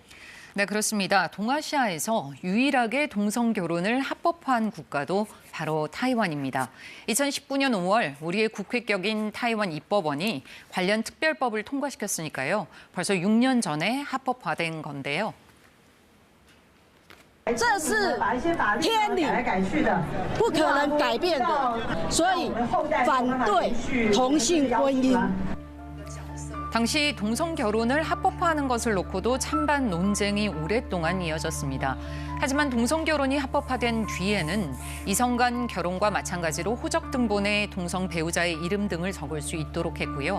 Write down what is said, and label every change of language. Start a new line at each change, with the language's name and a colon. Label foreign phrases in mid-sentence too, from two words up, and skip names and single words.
Korean: 네, 그렇습니다. 동아시아에서 유일하게 동성 결혼을 합법화한 국가도 바로 타이완입니다. 2019년 5월 우리의 국회격인 타이완 입법원이 관련 특별법을 통과시켰으니까요. 벌써 6년 전에 합법화된 건데요.
Chinese: 这是天理，不可能改变的，所以反对同性婚姻。
Korean: 당시 동성 결혼을 합법화하는 것을 놓고도 찬반 논쟁이 오랫동안 이어졌습니다. 하지만 동성 결혼이 합법화된 뒤에는 이성 간 결혼과 마찬가지로 호적 등본에 동성 배우자의 이름 등을 적을 수 있도록 했고요.